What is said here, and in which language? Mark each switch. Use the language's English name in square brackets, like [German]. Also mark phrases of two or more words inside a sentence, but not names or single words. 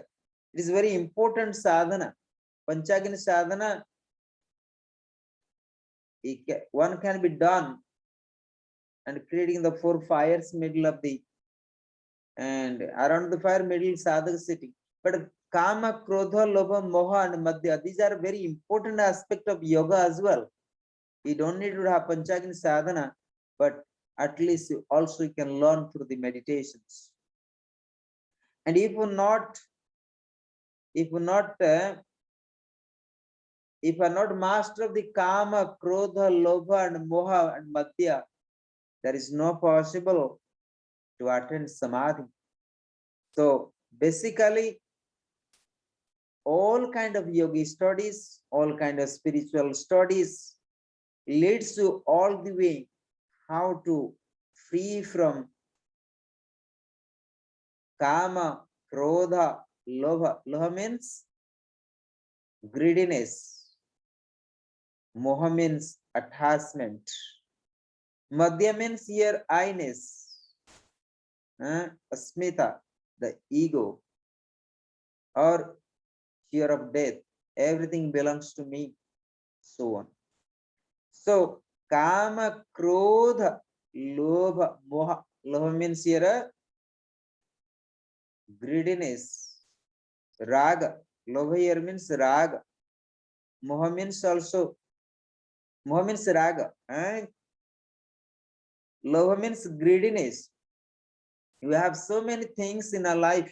[English] It is very important sadhana. [Sanskrit] Panchagini sadhana, [English] one can be done and creating the four fires middle of the, and around the fire middle sadhaka sitting. [Sanskrit] But kama, krodha, lobha, moha, [English] and madhya, these are very important aspect of yoga as well. You don't need to have [Sanskrit] panchagni sadhana, [English] but at least you also you can learn through the meditations. And if you not, if you not, if you are not master of the [Sanskrit] kama, krodha, lobha, [English] and moha and madhya, there is no possible to attain samadhi. So basically, all kind of yogi studies, all kind of spiritual studies leads to all the way how to free from [Sanskrit] kama, krodha, lobha. [English] Lobha means greediness. Moha means attachment. Madhya means here I-ness. Asmita, the ego, or fear of death. Everything belongs to me. So on. [Sanskrit] So kama, krodha, lobha, moha. [English] Lobha means here greediness. Raga. Lobha here means raga. Moha means also, moha means raga. Lobha means greediness. We have so many things in our life.